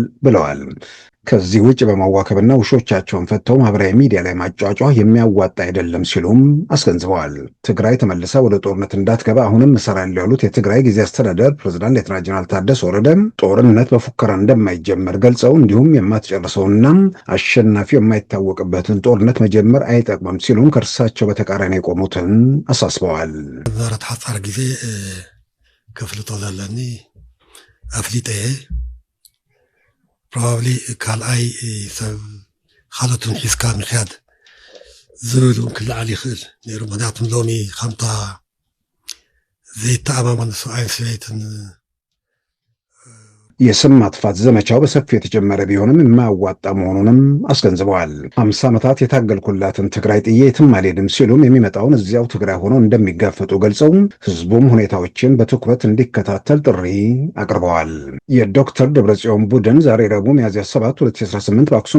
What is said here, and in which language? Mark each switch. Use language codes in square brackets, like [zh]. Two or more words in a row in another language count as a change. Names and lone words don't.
[am] ብለዋል። ከዚህ ውጭ በማዋከብና ውሾቻቸውን ፈተው ማህበራዊ ሚዲያ ላይ ማጫጫ የሚያዋጣ አይደለም ሲሉም አስገንዝበዋል። ትግራይ ተመልሳ ወደ ጦርነት እንዳትገባ አሁንም እሰራለሁ ያሉት የትግራይ ጊዜ አስተዳደር ፕሬዝዳንት ሌተና ጀነራል ታደሰ ወረደ ጦርነት በፉከራ እንደማይጀመር ገልጸው እንዲሁም የማትጨርሰውና አሸናፊው የማይታወቅበትን ጦርነት መጀመር አይጠቅምም ሲሉም ከእርሳቸው በተቃራኒ የቆሙትን አሳስበዋል። [ti] ዛሬት ሓፃር ጊዜ ከፍልጦ ዘለኒ ኣፍሊጠ ፕሮባብሊ ካልኣይ ሰብ ካልኦትን ሒዝካ ምክያድ ዝብል ክለዓል ይኽእል ነይሩ። ምክንያቱም ሎሚ ከምታ ዘይተኣማመኑ ሰብኣይን ሰበይትን [am] የስም ማጥፋት ዘመቻው በሰፊው የተጀመረ ቢሆንም የማያዋጣ መሆኑንም አስገንዝበዋል። 50 ዓመታት የታገልኩላትን ትግራይ ጥዬ የትም አልሄድም ሲሉም የሚመጣውን እዚያው ትግራይ ሆነው እንደሚጋፈጡ ገልጸው ህዝቡም ሁኔታዎችን በትኩረት እንዲከታተል ጥሪ አቅርበዋል። የዶክተር ደብረጽዮን ቡድን ዛሬ ረቡዕ ሚያዝያ 7 2018 በአክሱም